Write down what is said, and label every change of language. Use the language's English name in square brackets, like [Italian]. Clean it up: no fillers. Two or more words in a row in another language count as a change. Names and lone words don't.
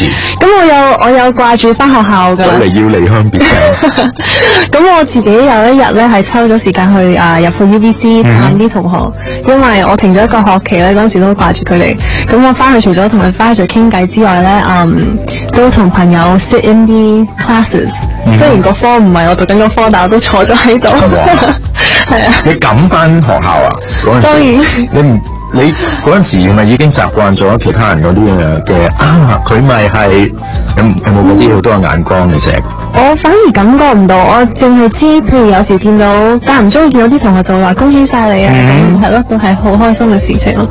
[Cantonese] 咁我有掛住翻學校㗎。就嚟要離鄉別井。咁我自己有一日咧係抽咗時間去入去 UBC 探啲同學，因為我停咗1個學期咧，嗰陣時都掛住佢哋。咁我翻去除咗同佢翻去傾偈之外咧，都同朋友 [English] sit in [Cantonese] 啲 classes。雖然個科唔係我讀緊個科，但我都坐咗喺度。係啊。你敢翻學校啊？當然。你嗰陣時係咪已經習慣咗其他人嗰啲嘅佢咪係有冇嗰啲好多眼光嘅啫？我反而感覺唔到，我淨係知，譬如有時見到間唔中意見到啲同學就話恭喜晒你啊，係咯，都係好開心嘅事情咯。